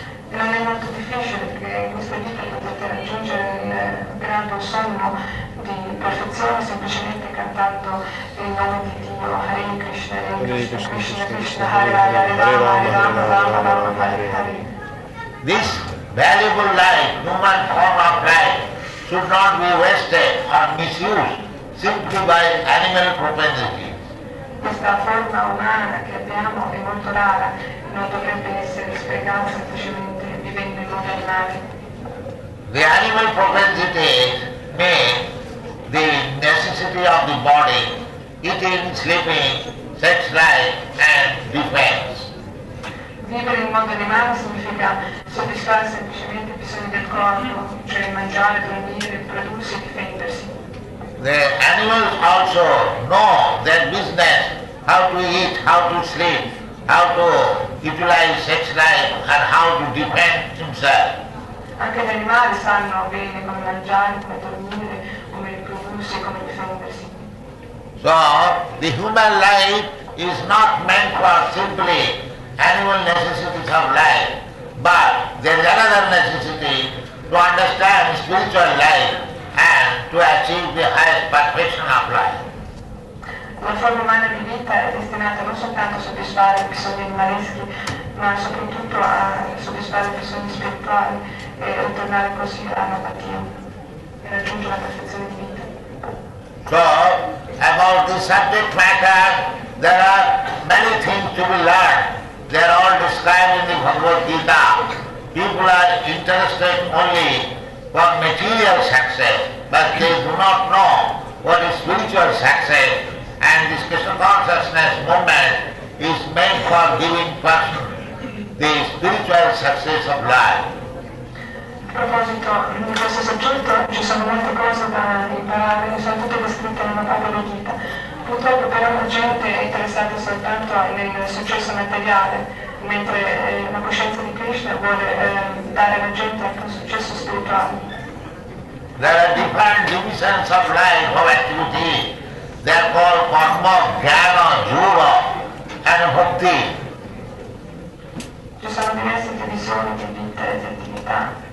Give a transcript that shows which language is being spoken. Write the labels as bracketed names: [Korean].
[Italian] E non è molto difficile perché in questa vita potete raggiungere il grado sommo di perfezione semplicemente cantando il nome di Dio, Hare Krishna, Krishna Krishna, Hare Hare, Hare Rama, Rama Rama, Hare Hare. [English] This valuable life, human form of life, should not be wasted or misused simply by animal propensity. [Italian] Questa forma umana che abbiamo è molto rara, non dovrebbe essere sprecata semplicemente vivendo in modo animale. [English] The animal propensities make the necessity of the body, eating, sleeping, sex life and defense. [Italian] Vivere in modo animale significa soddisfare semplicemente i bisogni del corpo, cioè mangiare, dormire, prodursi e difendersi. [English] The animals also know their business, how to eat, how to sleep, how to utilize sex life and how to defend himself. [Italian] Anche gli animali sanno bene come mangiare, come dormire, come riprodursi e come difendersi. [English] So, the human life is not meant for simply animal necessities of life, but there is another necessity to understand spiritual life and to achieve the highest perfection of life. [Italian] La forma umana di vita è destinata non soltanto a soddisfare i bisogni animaleschi, ma soprattutto a soddisfare i bisogni spirituali e ritornare così all'apatia e raggiungere la perfezione di vita. [English] So, about the subject matter, there are many things to be learned. They are all described in the Bhagavad Gita. People are interested only for material success, but they do not know what is spiritual success, and this Krishna consciousness movement is meant for giving person the spiritual success of life. [Italian] A proposito di questo soggetto ci sono molte cose da imparare, sono tutte descritte nella Bhagavad Gita. Purtroppo però la gente è interessata soltanto nel successo materiale, mentre la coscienza di Krishna vuole dare alla gente anche un successo spirituale. [English] There are different divisions of life, of activity. They are called karma, jnana, yoga and bhakti. [Italian] Ci sono diverse divisioni di vita e di attività.